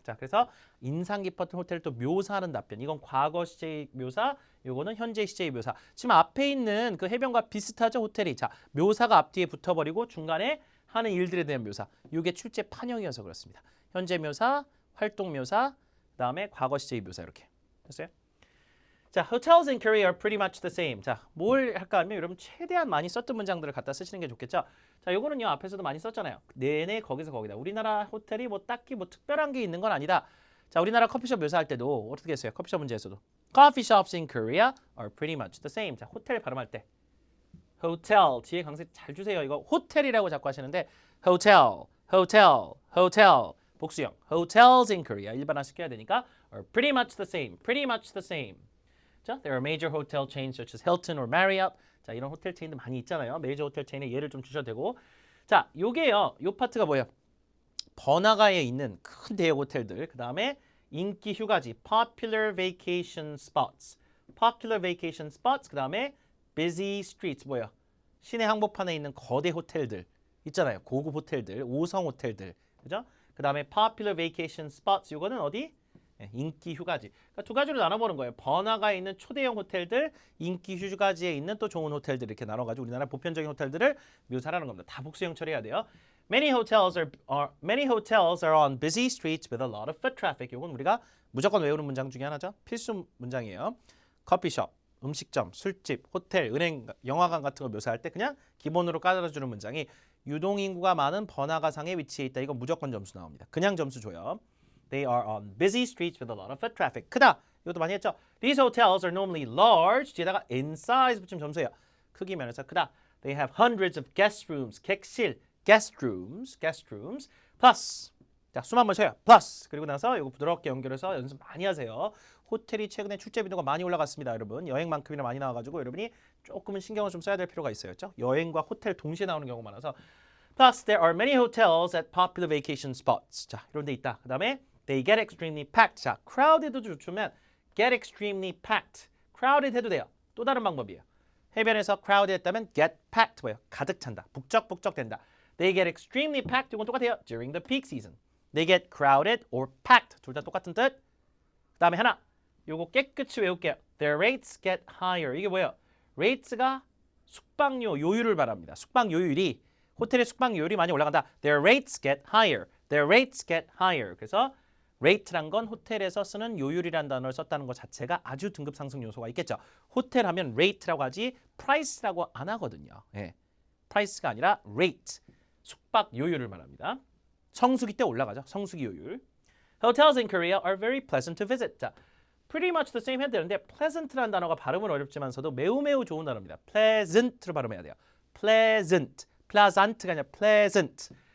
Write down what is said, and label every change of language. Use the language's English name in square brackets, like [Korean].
[Korean] 자, 그래서 인상 깊었던 호텔을 또 묘사하는 답변. 이건 과거 시제의 묘사, 요거는 현재 시제의 묘사. 지금 앞에 있는 그 해변과 비슷하죠, 호텔이. 자, 묘사가 앞뒤에 붙어버리고 중간에 하는 일들에 대한 묘사. 이게 출제 판형이어서 그렇습니다. 현재 묘사, 활동 묘사, 그다음에 과거 시제의 묘사 이렇게. 됐어요? [English] 자, hotels in Korea are pretty much the same. [Korean] 자, 뭘 할까 하면 여러분 최대한 많이 썼던 문장들을 갖다 쓰시는 게 좋겠죠. 자, 요거는요 앞에서도 많이 썼잖아요. 내내 거기서 거기다. 우리나라 호텔이 뭐 딱히 뭐 특별한 게 있는 건 아니다. 자, 우리나라 커피숍 묘사할 때도 어떻게 했어요? 커피숍 문제에서도 [English] Coffee shops in Korea are pretty much the same. [Korean] 자, 호텔 발음할 때 hotel 뒤에 강세 잘 주세요. 이거 호텔이라고 자꾸 하시는데 [English] hotel, hotel, hotel 복수형 hotels in Korea [Korean] 일반화시켜야 되니까 [English] are pretty much the same, pretty much the same. 자, there are major hotel chains such as Hilton or Marriott. [Korean] 자, 이런 호텔 체인도 많이 있잖아요. 메이저 호텔 체인의 예를 좀 주셔도 되고. 자, 요게요. 요 파트가 뭐예요? 번화가에 있는 큰 대형 호텔들. 그다음에 인기 휴가지 [English] popular vacation spots. popular vacation spots. [Korean] 그다음에 [English] busy streets [Korean] 뭐예요? 시내 한복판에 있는 거대 호텔들 있잖아요. 고급 호텔들, 5성 호텔들. 그죠? 그다음에 [English] popular vacation spots. [Korean] 요거는 어디? 인기 휴가지. 그러니까 두 가지로 나눠보는 거예요. 번화가에 있는 초대형 호텔들, 인기 휴가지에 있는 또 좋은 호텔들 이렇게 나눠가지고 우리나라 보편적인 호텔들을 묘사하는 겁니다. 다 복수형 처리해야 돼요. [English] Many hotels are on busy streets with a lot of foot traffic. [Korean] 이건 우리가 무조건 외우는 문장 중에 하나죠. 필수 문장이에요. 커피숍, 음식점, 술집, 호텔, 은행, 영화관 같은 거 묘사할 때 그냥 기본으로 깔아주는 문장이 유동인구가 많은 번화가상에 위치해 있다. 이거 무조건 점수 나옵니다. 그냥 점수 줘요. [English] They are on busy streets with a lot of foot traffic. [Korean] 크다. 이것도 많이 했죠. [English] These hotels are normally large. [Korean] 뒤에다가 [English] in size [Korean] 붙이면 점수예요. 크기 면에서 크다. [English] They have hundreds of guest rooms. [Korean] 객실. guest rooms. plus. 자, 숨 한번 쉬어요. plus. 그리고 나서 이거 부드럽게 연결해서 연습 많이 하세요. 호텔이 최근에 출제 빈도가 많이 올라갔습니다. 여러분. 여행만큼이나 많이 나와가지고 여러분이 조금은 신경을 좀 써야 될 필요가 있어요. 그렇죠? 여행과 호텔 동시에 나오는 경우가 많아서 [English] Plus, there are many hotels at popular vacation spots. [Korean] 자, 이런 데 있다. 그 다음에 [English] They get extremely packed. 자, crowded도 좋으면 get extremely packed. [Korean] crowded 해도 돼요. 또 다른 방법이에요. 해변에서 crowded 했다면 get packed 뭐예요? 가득 찬다. 북적북적 된다. [English] They get extremely packed. [Korean] 이건 똑같아요. [English] During the peak season. They get crowded or packed. [Korean] 둘 다 똑같은 뜻. 그 다음에 하나. 요거 깨끗이 외울게요. [English] Their rates get higher. [Korean] 이게 뭐예요? rates가 숙박료 요율을 말합니다. 숙박 요율이 호텔의 숙박료율이 많이 올라간다. [English] Their rates get higher. Their rates get higher. [Korean] 그래서 rate란 건 호텔에서 쓰는 요율이라는 단어를 썼다는 것 자체가 아주 등급 상승 요소가 있겠죠. 호텔 하면 rate라고 하지 price라고 안 하거든요. 예. price가 아니라 rate. 숙박 요율을 말합니다. 성수기 때 올라가죠. 성수기 요율. [English] Hotels in Korea are very pleasant to visit. [Korean] 자, [English] pretty much the same [Korean] 해야 되는데 pleasant라는 단어가 발음은 어렵지만서도 매우 매우 좋은 단어입니다. pleasant로 발음해야 돼요. pleasant. pleasant가 아니라 pleasant.